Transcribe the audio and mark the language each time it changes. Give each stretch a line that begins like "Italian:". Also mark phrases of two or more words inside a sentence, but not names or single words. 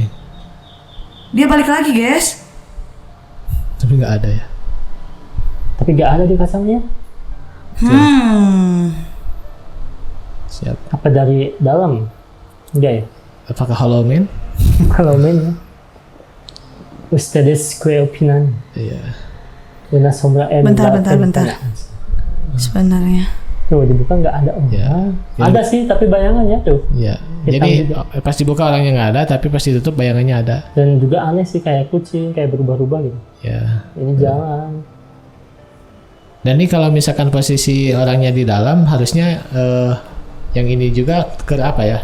Indonesian: Dia balik lagi, guys. Tapi nggak ada ya. Tapi nggak ada di kasarnya. Siap. Apa dari dalam? Enggak ya? Apakah Hollow Man? Kalau main ya.
Spanish: Ustedes que opinan?
Indonesian: Iya.
Spanish: Una sombra en
Indonesian: Bentar.
Spanish: la ventana.
Indonesian: Sebenarnya. Tuh dibuka nggak ada orang. Ya. Ada sih tapi bayangannya tuh. Iya. Hitam Jadi juga. pas dibuka orangnya nggak ada, tapi pas ditutup bayangannya ada. Dan juga aneh sih kayak kucing kayak berubah-ubah gitu. Ya. Ini jalan. Dan ini kalau misalkan posisi orangnya di dalam, harusnya yang ini juga ke apa ya?